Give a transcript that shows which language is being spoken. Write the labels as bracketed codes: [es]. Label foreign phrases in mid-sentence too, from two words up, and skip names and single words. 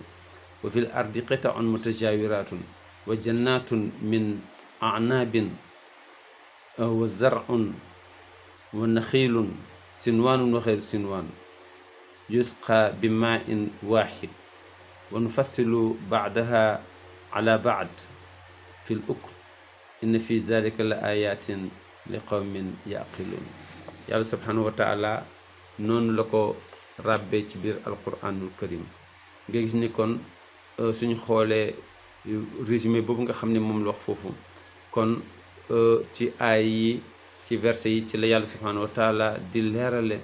[ar] وفي الأرض قطع متجاورات وجنات من أعناب وزرع ونخيل صنوان وغير صنوان يسقى بماء واحد ونفضل بعضها على بعض في الأكل إن في ذلك لآيات لقوم يعقلون. [wo] yàlla [ar] سبحانه وتعالى [wo] noonu la ko ràbbee ci biir [ar] القرآن الكريم. [wo] nga gis ni kon suñu xoolee résumé boobu nga xam ne moom la wax foofu, kon ci aay yi, ci verset yi ci la yàlla [ar] سبحانه وتعالى [wo] di leerale